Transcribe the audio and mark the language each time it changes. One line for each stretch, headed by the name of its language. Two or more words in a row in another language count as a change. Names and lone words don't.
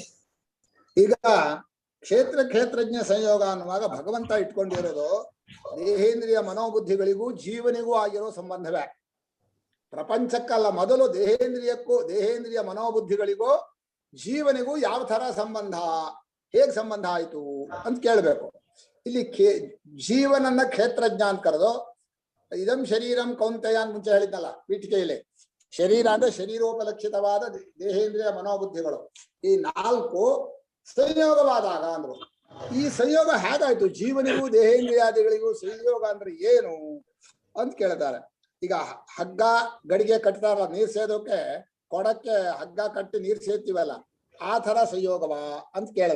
Kannada: ಈಗ ಕ್ಷೇತ್ರಜ್ಞ ಸಂಯೋಗ ಅನ್ನುವಾಗ ಭಗವಂತ ಇಟ್ಕೊಂಡಿರೋದು ದೇಹೇಂದ್ರಿಯ ಮನೋಬುದ್ಧಿಗಳಿಗೂ ಜೀವನಿಗೂ ಆಗಿರೋ ಸಂಬಂಧವೇ. ಪ್ರಪಂಚಕ್ಕಲ್ಲ, ಮೊದಲು ದೇಹೇಂದ್ರಿಯ ಮನೋಬುದ್ಧಿಗಳಿಗೂ ಜೀವನಿಗೂ ಯಾವ ತರ ಸಂಬಂಧ, ಹೇಗ್ ಸಂಬಂಧ ಆಯ್ತು ಅಂತ ಕೇಳ್ಬೇಕು. ಇಲ್ಲಿ ಜೀವನನ್ನ ಕ್ಷೇತ್ರಜ್ಞ ಅಂತ ಕರೆದು,
Sanskrit: ಇದಂ ಶರೀರಂ ಕೌಂತೆಯ
Kannada: ಅಂತ ಮುಂಚೆ ಹೇಳಿದ್ನಲ್ಲ ಪೀಠಿಕೆಯಲ್ಲಿ. ಶರೀರ ಅಂದ್ರೆ ಶರೀರೋಪಲಕ್ಷಿತವಾದ ದೇಹೇಂದ್ರಿಯ ಮನೋಬುದ್ಧಿಗಳು, ಈ 4 ಸಂಯೋಗವಾದಾಗ ಅಂದ್ರು. ಈ ಸಂಯೋಗ ಹೇಗಾಯ್ತು? ಜೀವನಿಗೂ ದೇಹೇಂದ್ರಿಯಾದಿಗಳಿಗೂ ಸಂಯೋಗ ಅಂದ್ರೆ ಏನು ಅಂತ ಕೇಳ್ತಾರೆ. ಈಗ ಹಗ್ಗ ಗಡಿಗೆ ಕಟ್ತಾರಲ್ಲ, ನೀರ್ ಸೇದೋಕೆ ಕೊಡಕ್ಕೆ ಹಗ್ಗ ಕಟ್ಟಿ ನೀರ್ ಸೇರ್ತೀವಲ್ಲ, ಆ ತರ ಸಂಯೋಗವ ಅಂತ ಕೇಳಿದೆ.